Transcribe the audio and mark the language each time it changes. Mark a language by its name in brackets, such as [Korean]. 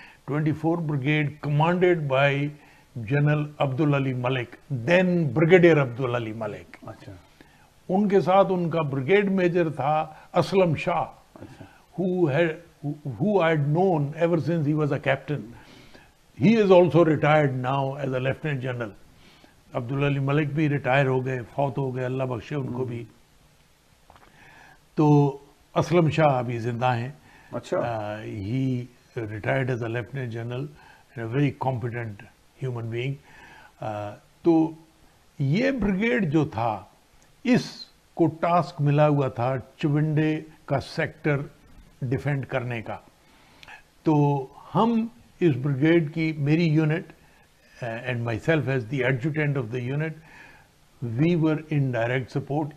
[English] 24 brigade commanded by general Abdul Ali Malik, then brigadier Abdul Ali Malik. [Urdu] اچھا, ان کے ساتھ ان کا بریگیڈ میجر تھا اسلم شاہ, [English] who I had known ever since he was a captain. He is also retired now as a lieutenant general. [Urdu] Abdul Ali ملک بھی retire ہو گئے, فوت ہو گئے, اللہ بخشے ان کو بھی. تو اسلم شاہ ابھی زندہ ہیں. اچھا, [English] he retired as a lieutenant general, a very competent human being. [Urdu] تو یہ بریگیڈ جو تھا, اس کو ٹاسک ملا ہوا تھا چونڈے کا سیکٹر ڈیفینڈ کرنے کا. تو ہم اس بریگیڈ کی, میری [English] Unit and myself as the adjutant of the unit, we were in direct support.